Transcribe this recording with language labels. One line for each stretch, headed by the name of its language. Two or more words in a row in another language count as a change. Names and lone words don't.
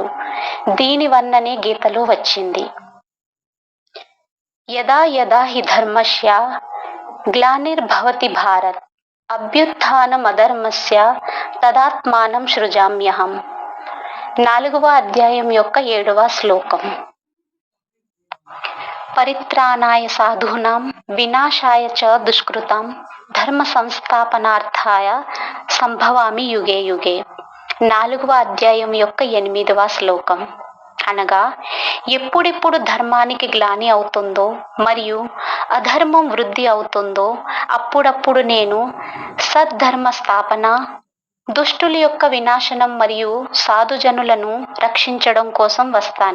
Telugu: దీనివల్లనే గీతలో వచ్చింది,
Sanskrit: యదా యదా హి ధర్మస్య గ్లానిర్భవతి భారత్ అభ్యుత్థానం అధర్మస్య తదాత్మానం సృజామ్యహం.
Telugu: 4వ అధ్యాయం యొక్క 7వ శ్లోకం.
Sanskrit: పరిత్రాణాయ సాధూనాం వినాశాయ చ దుష్కృతాం ధర్మ సంస్థాపనార్థాయ సంభవామి యుగే యుగే.
Telugu: 4వ అధ్యాయం యొక్క 8వ శ్లోకం. అనగా ఎప్పుడెప్పుడు ధర్మానికి గ్లాని అవుతుందో మరియు అధర్మం వృద్ధి అవుతుందో అప్పుడప్పుడు నేను సద్ధర్మ స్థాపన, దుష్టుల యొక్క వినాశనం మరియు సాధుజనులను రక్షించడం కోసం వస్తాను.